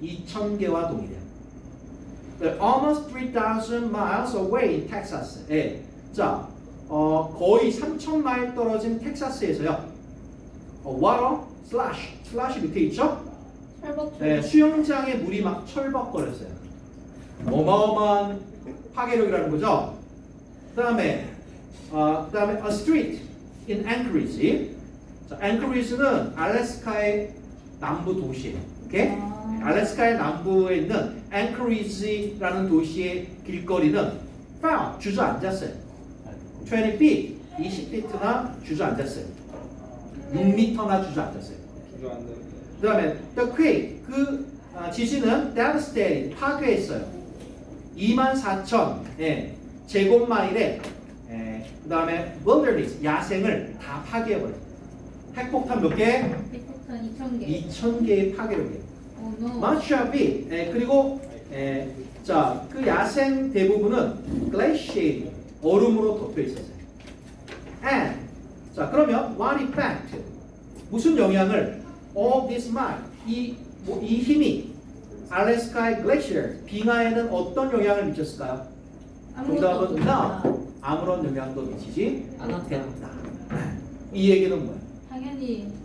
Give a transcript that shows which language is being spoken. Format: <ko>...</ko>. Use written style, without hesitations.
<ko>2,000개와 동일해요.</ko> <en>Almost 3,000 miles away in Texas.</en> <ko>거의 3,000마일 떨어진 텍사스에서요. water 슬라시 밑에 있죠? 철벅 네, 수영장에 물이 막 철벅거렸어요. 어마어마한 파괴력이라는 거죠.</ko> <en>그다음에 a street in Anchorage.</en> <ko>자, Anchorage는 알래스카의 남부 도시예요. 오케이? 알래스카의 남부에 있는 Anchorage라는 도시의 길거리는 fell 주저앉았어요. 20 feet, 20feet나 주저앉았어요. 6m나 주저앉았어요. 그다음에</ko> <en>the quake</en> <ko>지진은 devastated 파괴했어요. 24,000 제곱마일의 그다음에 wilderness 야생을 다 파괴해버려요. 핵폭탄 몇 개? 핵폭탄 2,000개. 2,000개의 파괴력이에요.</ko> <en>no. Much of it.</en> <ko>그리고 자, 그 야생 대부분은 glacier 얼음으로 덮여 있었어요.</ko> <en>And</en> <ko>자, 그러면</ko> <en>what effect?</en> <ko>무슨 영향을</ko> <en>all this might</en> <ko>이 힘이 알래스카의 glacier 빙하에는 어떤 영향을 미쳤을까요? 정답은 no. 아무런 영향도 미치지 않았다. 이 얘기는 뭐예요? 당연히</ko>